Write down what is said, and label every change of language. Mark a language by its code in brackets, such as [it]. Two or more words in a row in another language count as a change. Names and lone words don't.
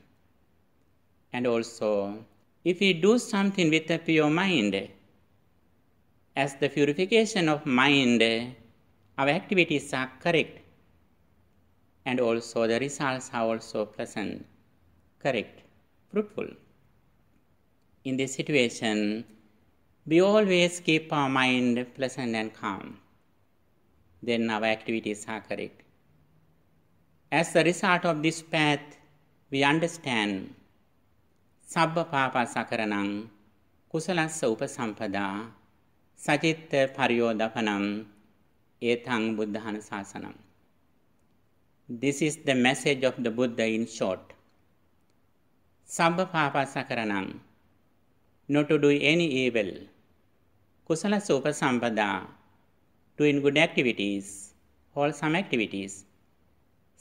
[en] And also, if we do something with a pure mind, as the purification of mind, our activities are correct, and also the results are also pleasant, correct, fruitful. In this situation, we always keep our mind pleasant and calm. Then our activities are correct. As the result of this path, we understand [pi] Sabba Papa Sakaranam, Kusalassa Upasampada, Sacitta Paryodapanam, Etang Buddhana Sasanam. [en] This is the message of the Buddha in short. [pi] Sabba Papa Sakaranam, [en] not to do any evil. [pi] Kusala Upasampada, [en] doing good activities, wholesome activities.